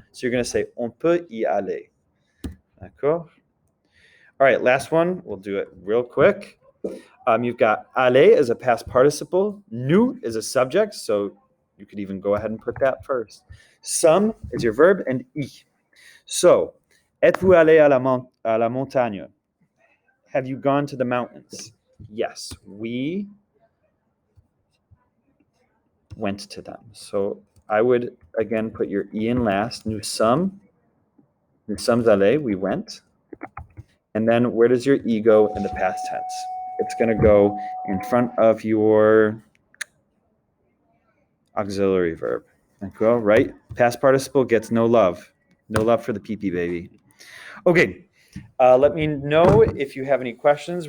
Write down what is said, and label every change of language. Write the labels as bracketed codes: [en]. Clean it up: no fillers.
[en] So you're going to say [fr] on peut y aller. [en] D'accord? All right, last one. We'll do it real quick. You've got aller as a past participle. Nous is a subject, so you could even go ahead and put that first. Some is your verb, and I. So [fr] Êtes-vous allé à la montagne? [en] Have you gone to the mountains? Yes, we went to them. So I would, again, put your E in last. [fr] Nous sommes allés, [en] we went. And then where does your E go in the past tense? It's going to go in front of your auxiliary verb. D'accord, right? Past participle gets no love. No love for the pee-pee baby. Okay, let me know if you have any questions.